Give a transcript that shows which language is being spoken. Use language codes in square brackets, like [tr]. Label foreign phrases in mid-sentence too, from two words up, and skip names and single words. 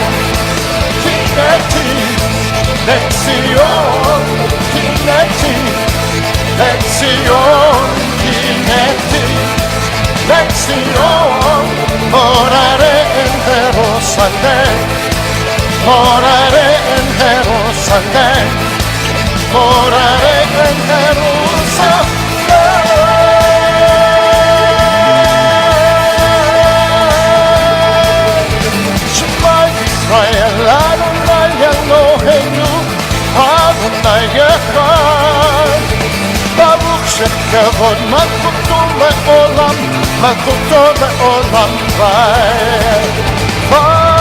[he] קנאתי ציון קנאתי ציון קנאתי ציון, [es] moraré en Jerusalén, moraré en Jerusalén, moraré en Jerusalén. [he] שמע ישראל אדוני אלוהינו אדוני אחד. Baruch שכבוד מלכותו לעולם, מלכותו לעולם ועד.